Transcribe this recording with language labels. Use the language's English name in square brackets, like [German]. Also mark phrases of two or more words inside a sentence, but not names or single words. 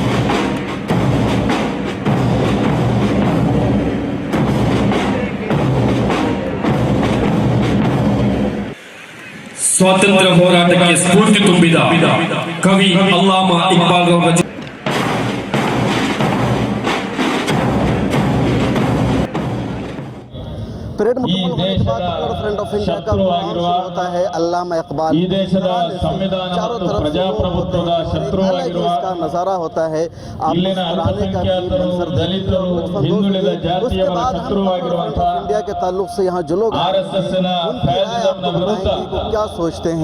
[Kannada] ಸ್ವಾತಂತ್ರ್ಯ ಹೋರಾಟಕ್ಕೆ ಸ್ಫೂರ್ತಿ ತುಂಬಿದ ಕವಿ ಅಲ್ಲಾಮಾ ಇಕ್ಬಾಲ್ ರವರ [Hindi] परेड मुकम्मल होने के बाद फ्रंट ऑफ इंडिया का होता है अल्लामा इकबाल। [Kannada] ಈ ದೇಶದ ಸಂವಿಧಾನ ಮತ್ತು ಪ್ರಜಾಪ್ರಭುತ್ವದ ಶತ್ರುವಾಗಿರುವ [Hindi] इसका नजारा होता है [Kannada] ಇಲ್ಲಿನ ಅಲ್ಪಸಂಖ್ಯಾತರು, ದಲಿತರು, ಹಿಂದುಳಿದ ಜಾತಿಯವರ ಶತ್ರುವಾಗಿರುವಂತಹ [Hindi] इंडिया के ताल्लुक से यहाँ जो लोग [Kannada] ಆರ್ಎಸ್ಎಸ್ ನ ಫ್ಯಾಸಿಸಂನ ವಿರುದ್ಧ [Hindi] क्या सोचते हैं,